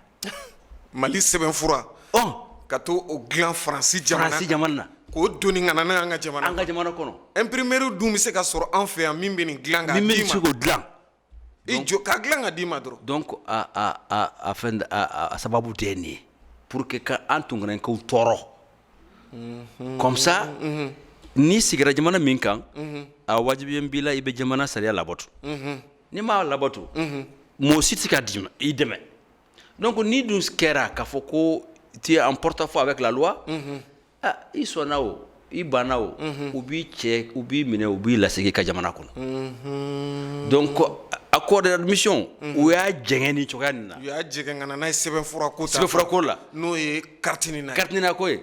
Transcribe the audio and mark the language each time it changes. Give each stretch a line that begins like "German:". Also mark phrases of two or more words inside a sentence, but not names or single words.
Bambara: Mali sɛbɛnfura ka to o dilan Faransi jamana na k'o doni ka na n'an ka jamana kɔnɔ imprimeur dun bɛ se ka sɔrɔ an fɛ yan min bɛ nin dilan k'a d'i ma min bɛ se k'o dilan k'a dilan k'a d'i ma dɔrɔn donc a sababu tɛ nin ye
French: pour que
Bambara: an tun kana k'u tɔɔrɔ
French: comme ça
Bambara: n'i sigira jamana min kan a wajibiya b'i la i bɛ jamana sariya labato n'i m'a labato mɔgɔ si tɛ se ka i dɛmɛ donc n'i dun kɛra k'a fɔ ko
French: tu es en porte-à-faux avec la loi
Bambara: i sɔnna o i banna o u b'i cɛ u b'i minɛ u b'i lasegin ka jamana kɔnɔ donc
French: accord de réadmission
Bambara: u y'a jɛngɛ ni cogoya nin na u y'a jɛngɛ ka na n'a ye sɛbɛnfura ko la n'o ye carte nina ko ye